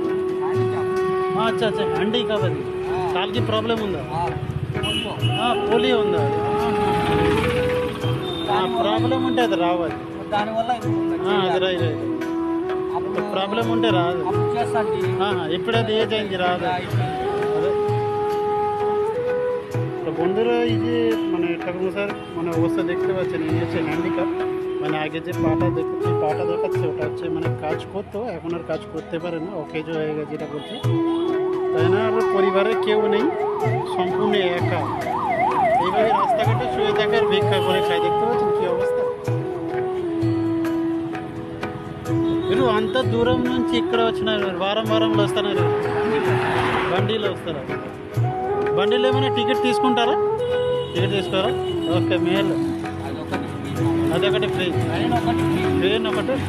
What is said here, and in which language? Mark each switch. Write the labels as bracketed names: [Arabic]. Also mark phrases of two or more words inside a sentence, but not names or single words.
[Telugu] అచ్చా అండి. కాబట్టి కాలుకి ప్రాబ్లం ఉందా? పోలియో ఉందా? ప్రాబ్లం ఉంటే అది రావాలి. అది రైట్. ప్రాబ్లం ఉంటే రాదు. ఇప్పుడు అది ఏజ్ అయింది, రాదు. [Bangla] అదే বন্ধুরা, এই যে মানে ঠাকুর স্যার মানে অবস্থা দেখতে পাচ্ছেন, এই হচ্ছে হ্যান্ডিক্যাপ। মানে আগে যে পাটা দেখাচ্ছে ওটা হচ্ছে মানে কাজ করতো, এখন আর কাজ করতে পারে না, অকেজ হয়ে গেছে যেটা বলছে। তাই না, আর পরিবারে কেউ নেই, সম্পূর্ণ একা। এইভাবে রাস্তাঘাটে শুয়ে থাকার ভিক্ষা করে খায়। দেখতে পাচ্ছেন কী অবস্থা। [Telugu] మీరు అంత దూరం నుంచి ఇక్కడ వచ్చినారు, వారంలో వస్తున్నారు, బండిలో వస్తారా? బండిలో ఏమైనా టికెట్ తీసుకుంటారా? టికెట్ తీసుకోరా? ఓకే, మేలు. అదొకటి ఫ్రీ, ట్రైన్ ఒకటి ఫ్రీ.